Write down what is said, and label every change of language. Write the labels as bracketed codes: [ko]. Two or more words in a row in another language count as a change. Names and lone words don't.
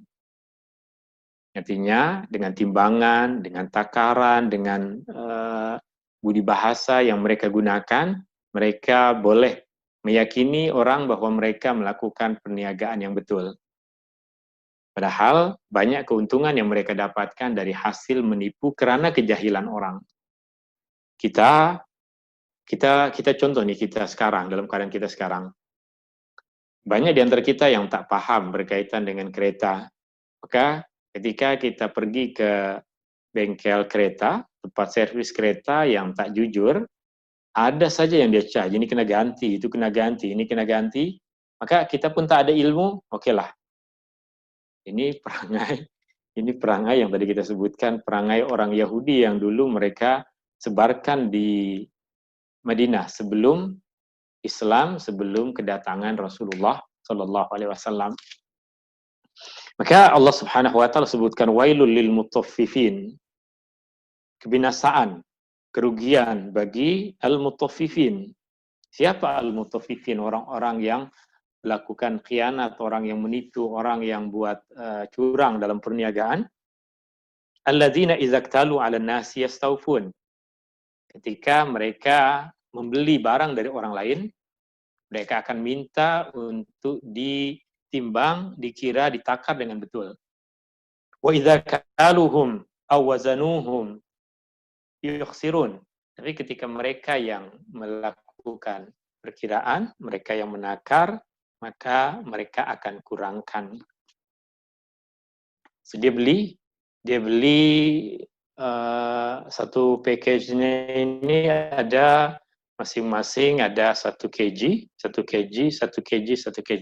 [ms] Artinya dengan timbangan, dengan takaran, dengan budi bahasa yang mereka gunakan, mereka boleh meyakini orang bahwa mereka melakukan perniagaan yang betul. Padahal banyak keuntungan yang mereka dapatkan dari hasil menipu karena kejahilan orang. Kita contoh nih, kita sekarang, dalam keadaan kita sekarang. Banyak di antara kita yang tak paham berkaitan dengan kereta. Maka ketika kita pergi ke bengkel kereta, tempat servis kereta yang tak jujur, ada saja yang dia charge, ini kena ganti, itu kena ganti, ini kena ganti. Maka kita pun tak ada ilmu, oke lah. Ini perangai yang tadi kita sebutkan, perangai orang Yahudi yang dulu mereka sebarkan di Madinah sebelum Islam, sebelum kedatangan Rasulullah [ar] Shallallahu Alaihi Wasallam. [ms] Maka Allah [ar] Subhanahu Wa Taala [ms] sebutkan [ar] wailul lil mutaffifin, [ms] kebinasaan, kerugian bagi al-mutaffifin. Siapa al-mutaffifin? Orang-orang yang melakukan khianat, orang yang menipu, orang yang buat curang dalam perniagaan. [ar] Alladzina idza iktalu 'alan nasi yastawfun. [ms] Ketika mereka membeli barang dari orang lain, mereka akan minta untuk ditimbang, dikira, ditakar dengan betul. [ar] Wa idza kaluhum aw wazanuhum yukhsirun. [ms] Tapi ketika mereka yang melakukan perkiraan, mereka yang menakar, maka mereka akan kurangkan. So, dia beli satu package-nya ini ada masing-masing ada 1 kg, 1 kg, 1 kg, 1 kg.